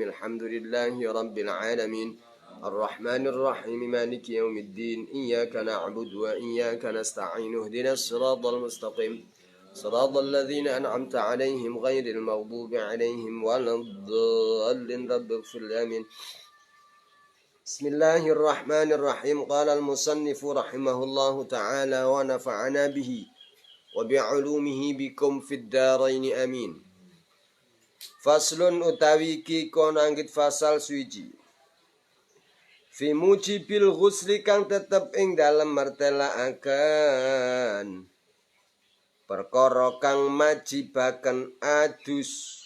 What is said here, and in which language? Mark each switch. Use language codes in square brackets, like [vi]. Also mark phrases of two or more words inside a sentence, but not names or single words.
[ar] الحمد لله رب العالمين الرحمن الرحيم مالك يوم الدين إياك نعبد وإياك نستعين اهدنا الصراط المستقيم صراط الذين أنعمت عليهم غير المغضوب عليهم ولا الضالين رب اغفر آمين. بسم الله الرحمن الرحيم. قال المصنف رحمه الله تعالى ونفعنا به وبعلومه بكم في الدارين آمين. [jv] Faslun utawi ki konanggit fasal suci [ar] في موجب الغسل [jv] kang tetep ing dalem martelaaken perkara kang majibaken adus.